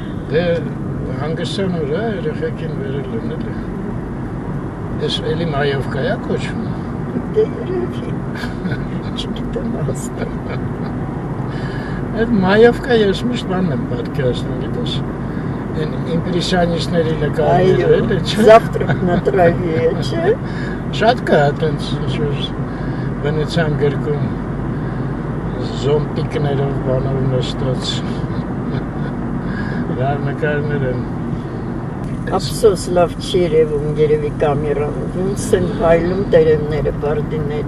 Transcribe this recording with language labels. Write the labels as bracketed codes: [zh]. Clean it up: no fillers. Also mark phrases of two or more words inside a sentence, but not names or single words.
[hy] Դե հանգստյան օր է, երեխեքին վերել են էլի։ Ես էլի Մայովկա է կոչվում։ Դե երևի, չգիտեմ ասել։ Այդ Մայովկա ես միշտ բանն եմ պատկերացնում, գիտես, այն իմպրեսիոնիստների նկարները էլի, չէ։ [ru] Завтрак на траве, [hy] չէ։ Շատ կա այդպես ինչ-որ Վենեցիան գրքում զոմպիկներով բանով նստած լավ նկարներ են։ Ափսոս լավ չի երևում երևի կամերան, ոնց են փայլում տերևները բարդիների։